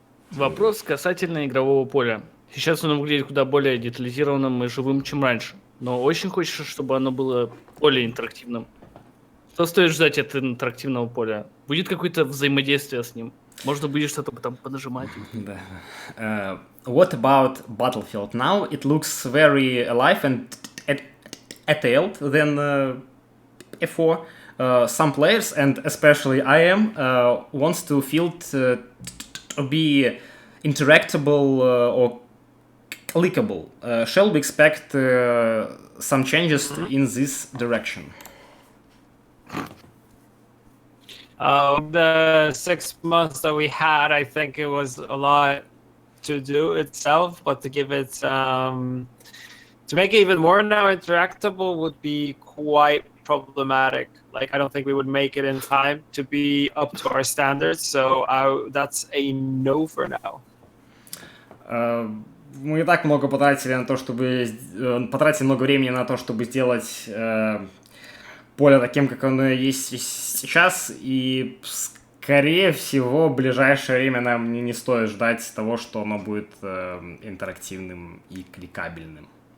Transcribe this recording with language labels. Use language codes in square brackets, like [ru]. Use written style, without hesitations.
[ru] Вопрос касательно игрового поля. Сейчас оно выглядит куда более детализированным и живым, чем раньше, но очень хочется, чтобы оно было более интерактивным. Что стоит ждать от интерактивного поля? Будет какое-то взаимодействие с ним? Можно будет что-то там понажимать? Да. [en] What about Battlefield? Now it looks very alive and detailed than before. Some players, and especially I am, wants to field to be interactable or clickable. Shall we expect some changes in this direction? The 6 months that we had, I think it was a lot to do itself, but to give it to make it even more now interactable would be quite problematic. Like, I don't think we would make it in time to be up to our standards, so that's a no for now. [ru] Мы и так много потратили на то, чтобы потратили много времени на то, чтобы сделать поле таким, как оно есть сейчас, и скорее всего в ближайшее время нам не стоит ждать того, что оно будет интерактивным и кликабельным.